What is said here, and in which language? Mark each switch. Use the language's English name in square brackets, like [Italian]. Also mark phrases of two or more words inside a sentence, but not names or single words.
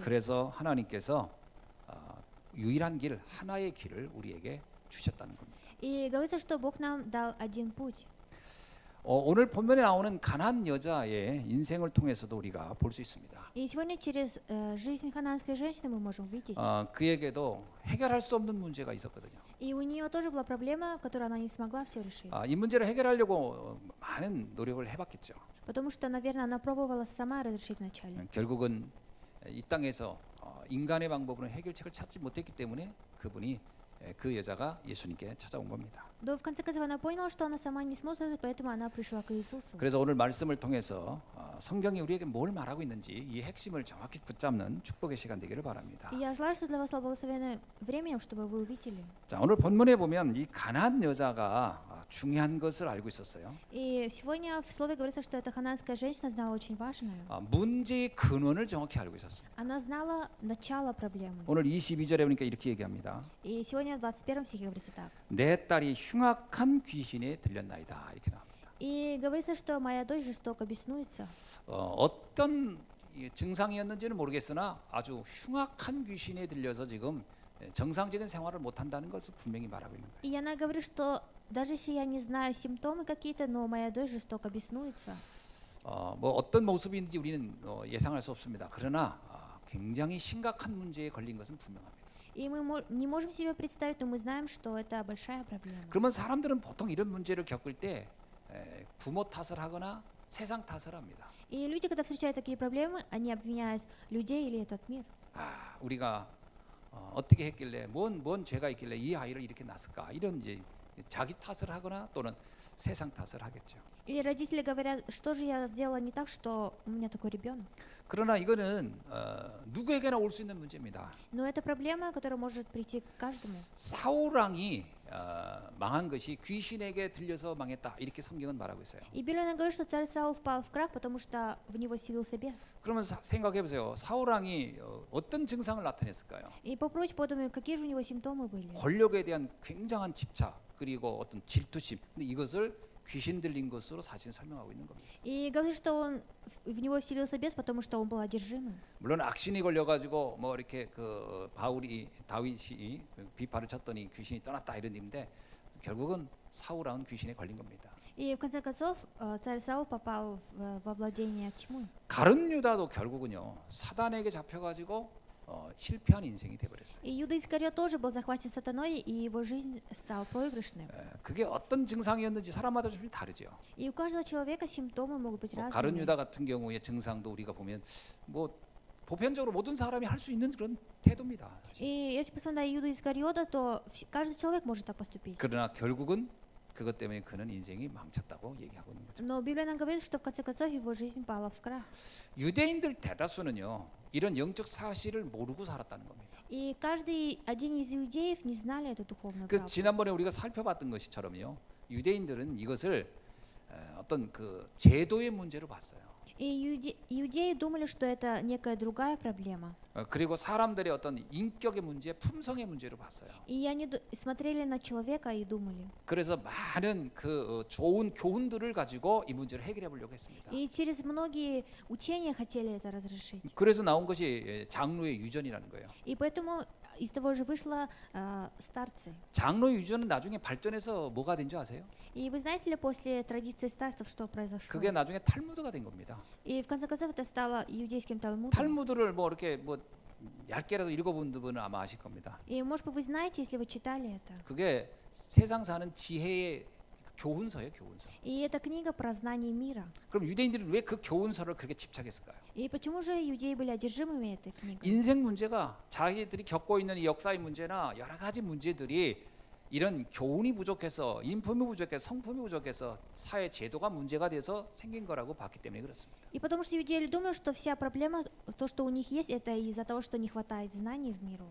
[Korean] 그래서 하나님께서 유일한 길, 하나의 길을 우리에게 주셨다는 겁니다. [Russian] И говорится, что Бог нам дал один путь. [Korean] 오늘 본문에 나오는 가나안 여자의 인생을 통해서도 우리가 볼 수 있습니다. [Russian] И сегодня через жизнь ханаанской женщины мы можем увидеть. [Korean] 그에게도 해결할 수 없는 문제가 있었거든요. [Russian] И у нее тоже была проблема, которую она не смогла все решить. [Korean] 이 문제를 해결하려고 많은 노력을 해봤겠죠. [Russian] Потому что, наверное, она пробовала сама разрешить вначале. [Korean] 결국은 이 땅에서 인간의 방법으로는 해결책을 찾지 못했기 때문에 그 여자가 예수님께 찾아온 겁니다. [Russian] Но в конце концов она поняла, что она сама не сможет, поэтому она пришла к Иисусу. [Korean] 그래서 오늘 말씀을 통해서 성경이 우리에게 뭘 말하고 있는지 이 핵심을 정확히 붙잡는 축복의 시간 되기를 바랍니다. [Russian] И я желаю, что для вас стало благословенным временем, чтобы вы увидели. [Korean] 자, 오늘 본문에 보면 이 가나안 여자가 중요한 것을 알고 있었어요. [Russian] И сегодня в слове говорится, что эта ханаанская женщина знала очень важное. [Korean] 문제의 근원을 정확히 알고 있었어요. [Russian] Она знала начало проблемы. [Korean] 오늘 22절에 보니까 이렇게 얘기합니다. [Russian] И сегодня в 21 стихе говорится так. [Korean] 내 딸이 흉악한 귀신에 들렸나이다 이렇게 나옵니다. [Russian] И говорится, что моя дочь жестоко беснуется. [Korean] 어떤 증상이었는지는 모르겠으나 아주 흉악한 귀신에 들려서 지금 정상적인 생활을 못 한다는 것을 분명히 말하고 있는 거예요. [Russian] И она говорит, что даже если я не знаю симптомы какие-то, но моя дочь жестоко беснуется. [Korean] 뭐 어떤 모습인지 우리는 예상할 수 없습니다. 그러나 굉장히 심각한 문제에 걸린 것은 분명합니다. [Russian] И мы не можем себе представить, но мы знаем, что это большая проблема. [Korean] 그러면 사람들은 보통 이런 문제를 겪을 때 부모 탓을 하거나 세상 탓을 합니다. [Russian] И люди, когда встречают такие проблемы, они обвиняют людей или этот мир. [Korean] 우리가 어떻게 했길래 뭔 죄가 있길래 이 아이를 이렇게 낳았을까 이런 이제 자기 탓을 하거나 또는 세상 탓을 하겠죠. [Russian] Или родители говорят, что же я сделала не так, что у меня такой ребенок. [Korean] 그러나 이거는 누구에게나 올 수 있는 문제입니다. [Russian] Но это проблема, которая может прийти к каждому. [Korean] 사울 왕이 망한 것이 귀신에게 들려서 망했다 이렇게 성경은 말하고 있어요. [Russian] И Библия говорит, что царь Саул впал в крах, потому что в него селился бес. [Korean] 그러면 생각해 보세요. 사울 왕이 어떤 증상을 나타냈을까요? [Russian] И попробуйте подумать, какие же у него симптомы были. [Korean] 권력에 대한 굉장한 집착 그리고 어떤 질투심. 근데 이것을 귀신 들린 것으로 사실 설명하고 있는 겁니다. [Russian] И говорит, что он в него вселился бес, потому что он был одержимым. [Korean] 물론 악신이 걸려가지고 뭐 이렇게 그 다윗이 비파를 쳤더니 귀신이 떠났다 이런 얘기인데 결국은 사울왕은 귀신에 걸린 겁니다. [Russian] И в конце концов царь Саул попал во владение тьмы. [Korean] 가룟 유다도 결국은요 사단에게 잡혀가지고 실패한 인생이 돼버렸어요. [Russian] И Иуда Искариот тоже был захвачен сатаной, и его жизнь стала проигрышной. [Korean] 그게 어떤 증상이었는지 사람마다 좀 다르죠. [Russian] И у каждого человека симптомы могут быть [Korean] 가룟 [Russian] разными. [Korean] 유다 같은 경우의 증상도 우리가 보면 뭐 보편적으로 모든 사람이 할 수 있는 그런 태도입니다. 사실. [Russian] И если посмотреть на Иуду Искариота, то каждый человек может так поступить. [Korean] 그러나 결국은 그것 때문에 그는 인생이 망쳤다고 얘기하고 있는 거죠. [Russian] Но Библия нам говорит, что в конце концов его жизнь пала в крах. [Korean] 유대인들 대다수는요 이런 영적 사실을 모르고 살았다는 겁니다. [Russian] И каждый один из иудеев не знали эту духовную [Korean] 그래서 [Russian] правду. [Korean] 지난번에 우리가 살펴봤던 것처럼요 유대인들은 이것을 어떤 그 제도의 문제로 봤어요. [Russian] И иудеи думали, что это некая другая проблема. [Korean] 그리고 사람들의 어떤 인격의 문제, 품성의 문제로 봤어요. [Russian] И они смотрели на человека и думали. [Korean] 그래서 많은 그 좋은 교훈들을 가지고 이 문제를 해결해 보려고 했습니다. [Russian] И через многие учения хотели это разрешить. [Korean] 그래서 나온 것이 장로의 유전이라는 거예요. [Russian] И поэтому из того же вышло старцы. [Korean] 장로의 유전은 나중에 발전해서 뭐가 된 줄 아세요? [Russian] И вы знаете ли, после традиции старцев, что произошло? [Korean] 그게 나중에 탈무드가 된 겁니다. [Russian] И в конце концов это стало иудейским талмудом. [Korean] 탈무드를 뭐 이렇게 뭐 얇게라도 읽어본 분은 아마 아실 겁니다. [Russian] И, может быть, вы знаете, если вы читали это. [Korean] 그게 세상 사는 지혜의 교훈서예요, 교훈서. [Russian] И это книга про знание мира. [Korean] 그럼 유대인들은 왜 그 교훈서를 그렇게 집착했을까요? [Russian] И почему же иудеи были одержимыми этой книгой? [Korean] 인생 문제가 자기들이 겪고 있는 이 역사의 문제나 여러 가지 문제들이 이런 교훈이 부족해서 인품이 부족해서 성품이 부족해서 사회 제도가 문제가 돼서 생긴 거라고 봤기 때문에 그렇습니다. [Russian] И потому что иудеи думают, что вся проблема, то, что у них есть, это из-за того, что не хватает знаний в миру.